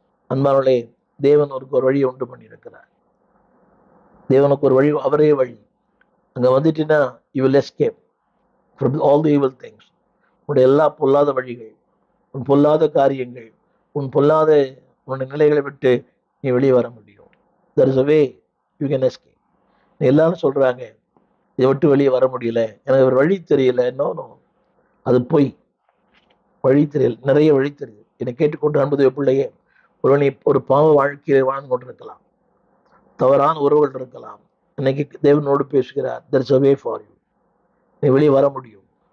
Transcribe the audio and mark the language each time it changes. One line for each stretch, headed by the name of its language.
Tamil: அன்பானவர்களே, தேவன் ஒரு வழியை உண்டு பண்ணி இருக்கிறார். தேவனுக்கு ஒரு வழி, அவரே வழி. அங்க வந்துட்டீங்கன்னா
English: You will escape from all the evil things.
Tamil: உன்னுடைய எல்லா பொல்லாத வழிகள், உன் பொல்லாத காரியங்கள், உன் பொல்லாத உன்னுடைய நிலைகளை விட்டு நீ வெளியே வர முடியும்.
English: there is a way you can escape.
Tamil: எல்லாரும் சொல்றாங்க, இதை விட்டு வெளியே வர முடியல, எனக்கு ஒரு வழி தெரியல. நோ, அது பொய். வழி தெரியல, நிறைய வழி தெரியுது. என்னை கேட்டுக்கொண்டு அன்பது பிள்ளையே, ஒருவனை ஒரு பாவ வாழ்க்கையை வாழ்ந்து கொண்டிருக்கலாம், தவறான உறவுகள் இருக்கலாம். இன்னைக்கு தேவனோடு பேசுகிறார்.
English: there is a way for you.
Tamil: நீ வெளியே வர முடியும்.